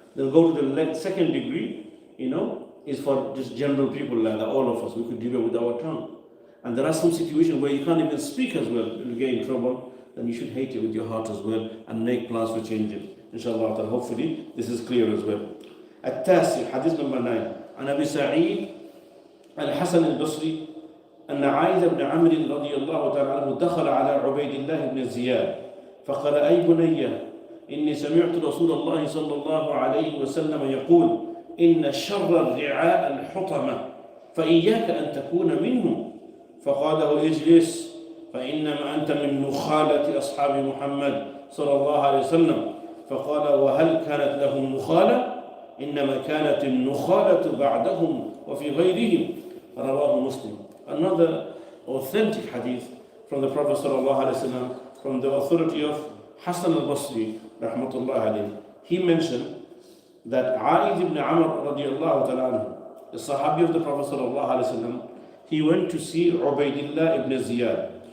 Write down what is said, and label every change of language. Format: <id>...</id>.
<en>Then go to the second degree, is for just general people like that, all of us. We could do it with our tongue. And there are some situations where you can't even speak as well. You'll get in trouble. Then you should hate it with your heart as well and make plans to change it. Inshallah, hopefully this is clear as well.</en> <ar>التاسع حديث number 9 عن أبي سعيد الحسن البصري أن عائذ بن عمرو رضي الله تعالى عنه دخل على عبيد الله بن زياد فقال أي بني إني سمعت رسول الله صلى الله عليه وسلم يقول إن شر الرعاء الحطمة فإياك أن تكون منهم. فقال له اجلس فإنما أنت من نخالة أصحاب محمد صلى الله عليه وسلم. فقال وهل كانت لهم نخالة؟ إنما كانت النخالة بعدهم وفي غيرهم. رواه</ar> <en>Muslim. Another authentic hadith from the Prophet</en> <ar>صلى الله عليه وسلم,</ar> <en>from the authority of Hassan al-Basri rahmatullah alayhi. He mentioned that A'id ibn Amr radiallahu ta'ala anhu, the Sahabi of the Prophet sallallahu alaihi wasallam, he went to see Ubaidillah ibn Ziyad.</en>